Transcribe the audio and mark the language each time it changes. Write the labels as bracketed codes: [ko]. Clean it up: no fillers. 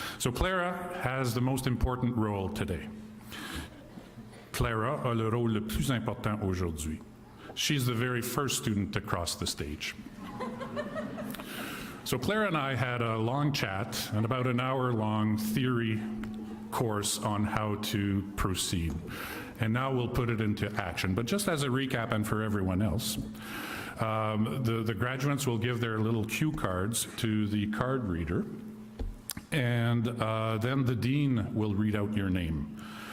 [en] So Clara has the most important role today. [fr] Clara a le rôle le plus important aujourd'hui. [en] She's the very first student to cross the stage. So Clara and I had a long chat and about an hour-long theory course on how to proceed. And now we'll put it into action. But just as a recap and for everyone else, the graduates will give their little cue cards to the card reader, and then the dean will read out your name.